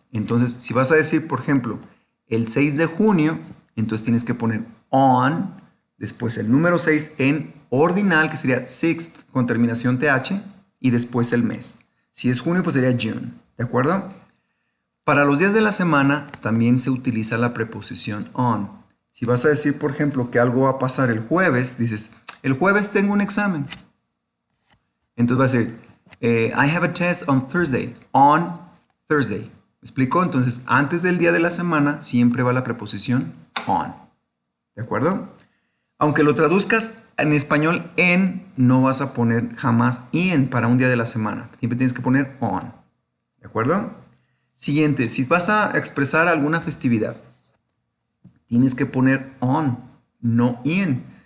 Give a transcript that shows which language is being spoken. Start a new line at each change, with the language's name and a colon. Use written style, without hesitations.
Spanish: Entonces, si vas a decir, por ejemplo, el 6 de junio, entonces tienes que poner on, después el número 6 en ordinal, que sería sixth con terminación th, y después el mes. Si es junio, pues sería June, ¿de acuerdo? Para los días de la semana también se utiliza la preposición on. Si vas a decir, por ejemplo, que algo va a pasar el jueves, dices, el jueves tengo un examen. Entonces va a ser,
English: I have a test on Thursday. On Thursday.
Spanish: ¿Me explico? Entonces, antes del día de la semana siempre va la preposición on. ¿De acuerdo? Aunque lo traduzcas en español en, no vas a poner jamás in para un día de la semana. Siempre tienes que poner on. ¿De acuerdo? Siguiente, si vas a expresar alguna festividad, tienes que poner on, no in.